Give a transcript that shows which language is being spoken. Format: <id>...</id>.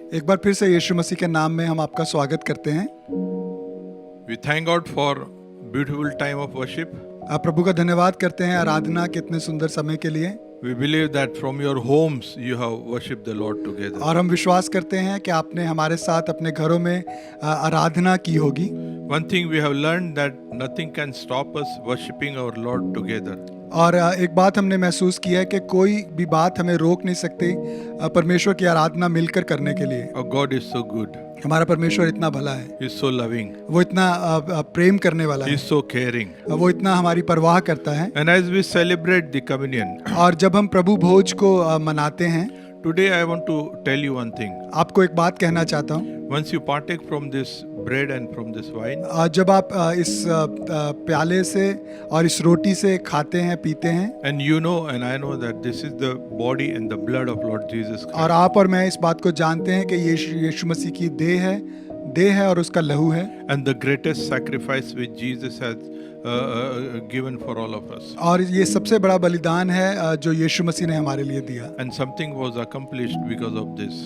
<hi>एक बार फिर से यीशु मसीह के नाम में हम आपका स्वागत करते हैं।</hi> <en>We thank God for beautiful time of worship.</en> <hi>आप प्रभु का धन्यवाद करते हैं आराधना के इतने सुंदर समय के लिए।</hi> <en>We believe that from your homes you have worshipped the Lord together.</en> <hi>और हम विश्वास करते हैं कि आपने हमारे साथ अपने घरों में आराधना की होगी।</hi> <en>One thing we have learned that nothing can stop us worshipping our Lord together.</en> <hi>और एक बात हमने महसूस की है कि कोई भी बात हमें रोक नहीं सकती परमेश्वर की आराधना मिलकर करने के लिए।</hi> <en>Our God is so good.</en> <hi>हमारा परमेश्वर इतना भला है,</hi> <en>He is so loving.</en> <hi>वो इतना प्रेम करने वाला</hi> <en>He</en> <hi>है,</hi> <en>is so caring.</en> <hi>वो इतना हमारी परवाह करता है।</hi> <en>And as we celebrate the communion,</en> <hi>और जब हम प्रभु भोज को मनाते हैं,</hi> <en>today I want to tell you one thing.</en> <hi>आपको एक बात कहना चाहता हूँ।</hi> <en>Once you partake from this bread and from this wine,</en> <hi>जब आप इस प्याले से और इस रोटी से खाते हैं पीते हैं,</hi> <en>and you know and I know that this is the body and the blood of Lord Jesus Christ.</en> <hi>और आप और मैं इस बात को जानते हैं कि यीशु मसीह की देह है और उसका लहू है,</hi> <en>And the greatest sacrifice which Jesus has given for all of us.</en> <hi>और ये सबसे बड़ा बलिदान है जो यीशु मसीह ने हमारे लिए दिया।</hi> <en>And something was accomplished because of this.</en>